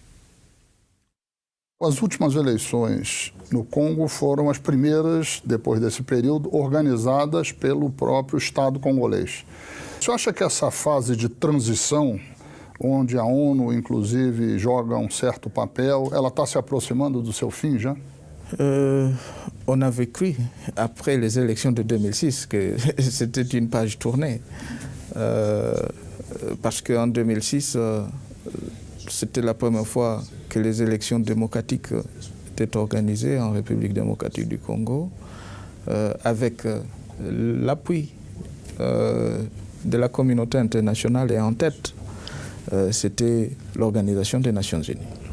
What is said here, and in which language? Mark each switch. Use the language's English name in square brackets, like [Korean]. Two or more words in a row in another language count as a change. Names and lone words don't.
[Portuguese] As últimas eleições no Congo foram as primeiras, depois desse período, organizadas pelo próprio Estado congolês. Você acha que essa fase de transição, onde a ONU, inclusive, joga um certo papel, ela está se aproximando do seu fim já? [French] On avait cru, après les élections de 2006, que c'était une page tournée. Parce qu'en 2006, c'était la première fois que les élections démocratiques étaient organisées en République démocratique du Congo, avec l'appui de la communauté internationale et en tête, c'était l'Organisation des Nations Unies.